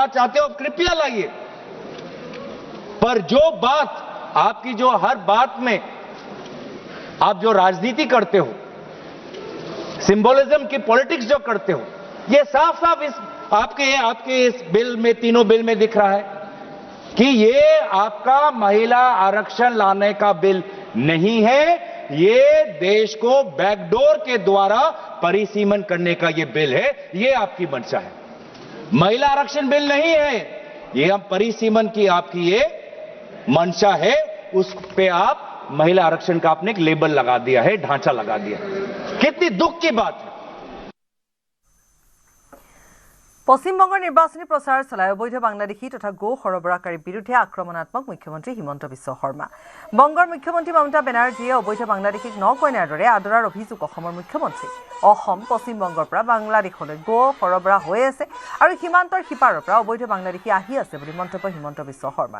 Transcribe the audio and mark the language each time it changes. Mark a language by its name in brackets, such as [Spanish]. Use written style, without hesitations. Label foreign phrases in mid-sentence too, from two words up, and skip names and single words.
[Hindi] चाहते हो कृपया लाइए पर जो बात आपकी जो हर बात में आप जो राजनीति करते हो सिंबोलिज्म की पॉलिटिक्स जो करते हो ये साफ साफ इस आपके इस बिल में तीनों बिल में दिख रहा है कि ये आपका महिला आरक्षण लाने का बिल नहीं है ये देश को बैकडोर के द्वारा परिसीमन करने का ये बिल है, ये आपकी मंशा है। महिला आरक्षण बिल नहीं है ये, हम परिसीमन की आपकी ये मंशा है, उस पे आप महिला आरक्षण का आपने एक लेबल लगा दिया है, ढांचा लगा दिया। कितनी दुख की बात है। [Assamese] পশ্চিমবঙ্গৰ নিৰ্বাচনী প্ৰচাৰ চলাই অবৈধ বাংলাদেশী তথা গো সৰবৰাহকাৰীৰ বিৰুদ্ধে আক্ৰমণাত্মক মুখ্যমন্ত্ৰী হিমন্ত বিশ্ব শৰ্মা। বংগৰ মুখ্যমন্ত্ৰী মমতা বেনাৰ্জীয়ে অবৈধ বাংলাদেশীক নকইনাৰ দৰে আদৰাৰ অভিযোগ অসমৰ মুখ্যমন্ত্ৰী। অসম পশ্চিমবংগৰ পৰা বাংলাদেশলৈ গো সৰবৰাহ হৈ আছে আৰু সীমান্তৰ সিপাৰৰ পৰা অবৈধ বাংলাদেশী আহি আছে বুলি মন্তব্য হিমন্ত বিশ্ব শৰ্মাৰ।